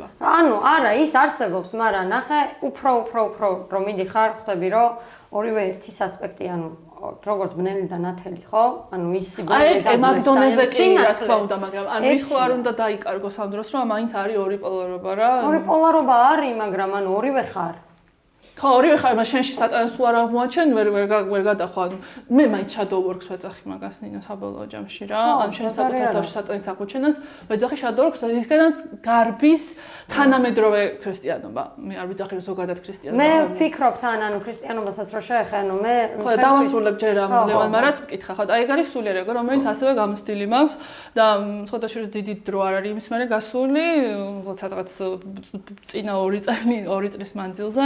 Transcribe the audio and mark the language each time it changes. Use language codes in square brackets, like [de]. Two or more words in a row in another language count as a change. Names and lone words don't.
[ka] ანუ არა, ის არსებობს, მაგრამ ნახე, უფრო რომ მიდიხარ, ხვდები რომ ორივე ერთის ასპექტი, ანუ როგორც ბნელი და ნათელი, ხო? ანუ ის სიბნელე და მაგდონეზე კი რა თქმა უნდა, მაგრამ ანუ ის ხო არ უნდა დაიკარგოს ამ დროს, რომ მაინც არის ორი პოლარობა რა. ორი პოლარობა არის, მაგრამ ანუ ორივე ხარ. ხო, ორივე ხარ, მაგრამ შენში სატანას თუ არ აღმოაჩენ, ვერ გადახვა. მე მაინც [en] shadow works [ka] ვეძახი მაგას ნინო საბოლოო ჯამში რა. ანუ შენ საკუთარ თავში სატანის აღმოჩენას ვეძახი [en] shadow works, [ka] ისგანაც გარბის თანამედროვე ქრისტიანობა. მე არ ვიძახი რომ ზოგადად ქრისტიანობა. მე ვფიქრობ თან, ანუ ქრისტიანობასაც რო შეეხე, ანუ მე ხო, დავასრულებ ჯერ ამ ლევან მარაც მკითხა, ხო, აი ეგ არის სულიერი ეგ, რომელიც ასევე გამოცდილი მაქვს და სხვადასხვა დიდი დრო არ არის იმის მერე გასული, სადღაც წინა 2 წლის მანძილზე.